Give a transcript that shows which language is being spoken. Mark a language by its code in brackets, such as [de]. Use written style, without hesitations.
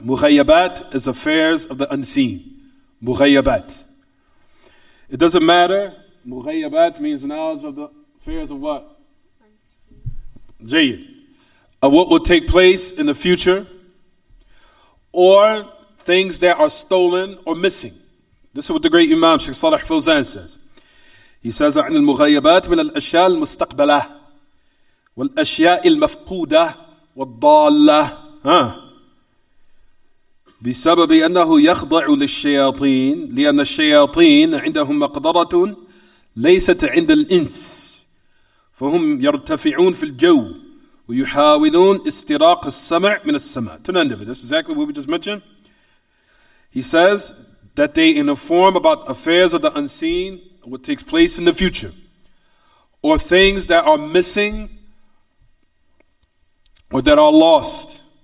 [en] Mughayyabat is affairs of the unseen. Mughayyabat. It doesn't matter. Mughayyabat means knowledge of the affairs of what? Jayyid. Of what will take place in the future, or things that are stolen or missing. This is what the great Imam Shaykh Salih Fawzan says. He says, [ar] عن المغيبات من الأشياء المستقبلة والأشياء المفقودة والضالة بسبب أنه يخضع للشياطين لأن الشياطين عندهم مقدرة ليست عند الإنس فهم يرتفعون في الجو ويحاولون استراق السمع من السماء. [en] To the end of it. That's exactly what we just mentioned. He says that they inform about affairs of the unseen, what takes place in the future, or things that are missing or that are lost.